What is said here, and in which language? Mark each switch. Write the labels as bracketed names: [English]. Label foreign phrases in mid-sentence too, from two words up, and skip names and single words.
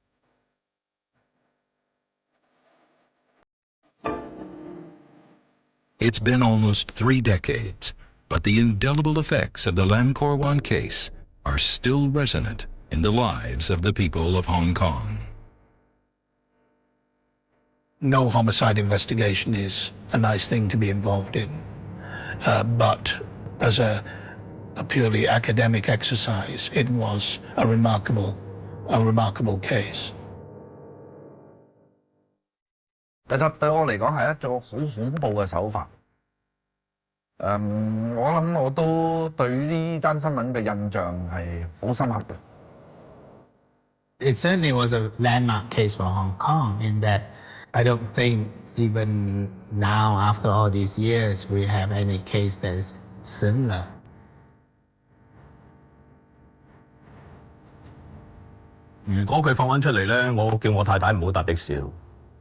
[English] It's been almost 3 decades, but the indelible effects of the Lam Kor Wan case are still resonant in the lives of the people of Hong Kong. No homicide investigation is a nice thing to be involved in, but as a purely academic exercise, it was a remarkable case. [Cantonese] 其實對我嚟講係一種好恐怖嘅手法。我諗我都對呢單新聞嘅印象係好深刻嘅。 [English] It certainly was a landmark case for Hong Kong in that I don't think even now, after all these years, we have any case that is similar. [Cantonese] 如果佢放翻出嚟咧，我叫我太太唔好搭的士咯。